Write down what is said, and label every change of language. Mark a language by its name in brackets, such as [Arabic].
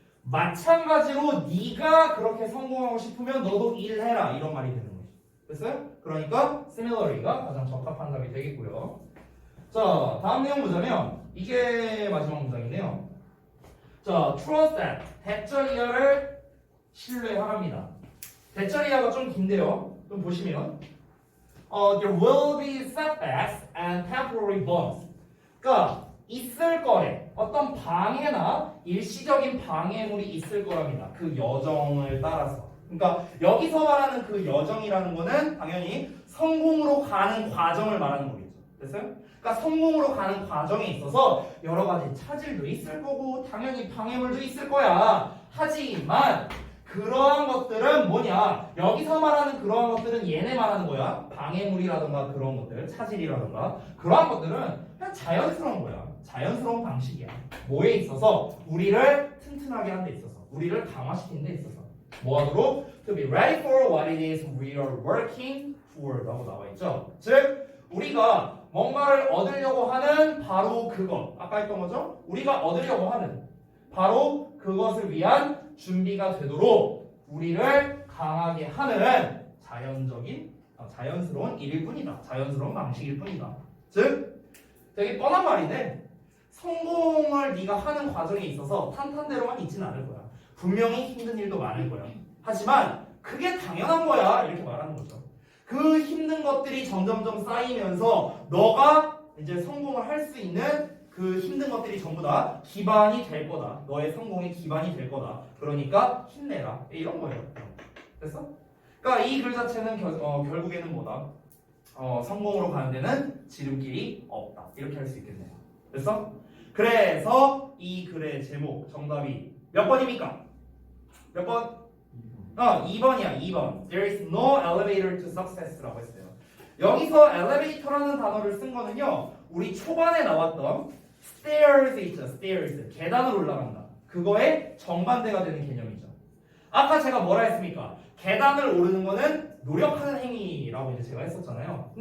[Korean] 마찬가지로 네가 그렇게 성공하고 싶으면 너도 일해라. 이런 말이 되는 거지. 됐어요? 그러니까 similarly가 가장 적합한 답이 되겠고요. 자, 다음 내용 보자면 이게 마지막 문장인데요. 자, [English] trust that [Korean] 대절이어를 신뢰하랍니다. 대절이어가 좀 긴데요. 좀 보시면 [English] there will be setbacks and temporary bumps. [Korean] 그러니까 있을 거래. 어떤 방해나 일시적인 방해물이 있을 거랍니다. 그 여정을 따라서. 그러니까 여기서 말하는 그 여정이라는 거는 당연히 성공으로 가는 과정을 말하는 거겠죠. 됐어요? 그러니까 성공으로 가는 과정에 있어서 여러 가지 차질도 있을 거고 당연히 방해물도 있을 거야. 하지만 그러한 것들은 뭐냐? 여기서 말하는 그러한 것들은 얘네 말하는 거야. 방해물이라든가 그런 것들, 차질이라든가 그러한 것들은 그냥 자연스러운 거야. 자연스러운 방식이야. 뭐에 있어서? 우리를 튼튼하게 하는 데 있어서, 우리를 강화시키는 데 있어서. 뭐하도록? [English] To be ready for what it is we are working toward [Korean] 라고 나와 있죠. 즉 우리가 뭔가를 얻으려고 하는 바로 그것. 아까 했던 거죠? 우리가 얻으려고 하는 바로 그것을 위한 준비가 되도록 우리를 강하게 하는 자연스러운 일일 뿐이다. 자연스러운 방식일 뿐이다. 즉 되게 뻔한 말인데 성공을 네가 하는 과정에 있어서 탄탄대로만 있지는 않을 거야. 분명히 힘든 일도 많을 거야. 하지만 그게 당연한 거야. 이렇게 말하는 거죠. 그 힘든 것들이 점점점 쌓이면서 너가 이제 성공을 할 수 있는 그 힘든 것들이 전부 다 기반이 될 거다. 너의 성공의 기반이 될 거다. 그러니까 힘내라. 이런 거예요. 됐어? 그러니까 이 글 자체는 결국에는 뭐다? 성공으로 가는 데는 지름길이 없다. 이렇게 할 수 있겠네요. 됐어? 그래서 이 글의 제목 정답이 몇 번입니까? 몇 번? 2번이야. 2번. [English] There is no elevator to success [Korean] 라고 했어요. 여기서 elevator라는 단어를 쓴 거는요. 우리 초반에 나왔던 stairs 있죠. stairs. 계단을 올라간다. 그거의 정반대가 되는 개념이죠. 아까 제가 뭐라 했습니까? 계단을 오르는 거는 노력하는 행위라고 이제 제가 했었잖아요.